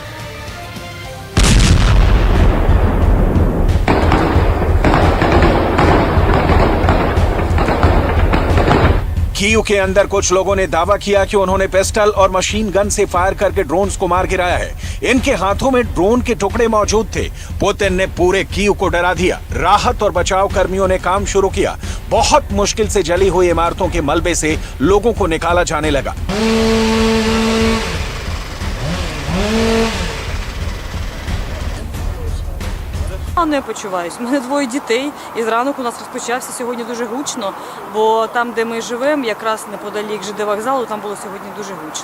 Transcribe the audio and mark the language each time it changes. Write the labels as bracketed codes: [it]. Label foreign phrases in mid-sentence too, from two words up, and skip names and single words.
[hi] कीव के अंदर कुछ लोगों ने दावा किया कि उन्होंने पिस्टल और [en] machine gun [hi] से फायर करके ड्रोन्स को मार गिराया है। इनके हाथों में ड्रोन के टुकड़े मौजूद थे। पुतिन ने पूरे कीव को डरा दिया। राहत और बचाव कर्मियों ने काम शुरू किया। बहुत मुश्किल से जली हुई इमारतों के मलबे से लोगों को निकाला जाने लगा। [uk] Не почуваюсь. У мене двоє дітей, і зранок у нас розпочався сьогодні дуже гучно, бо там, де ми живемо, якраз неподалік ЖД вокзалу, там було сьогодні дуже гучно.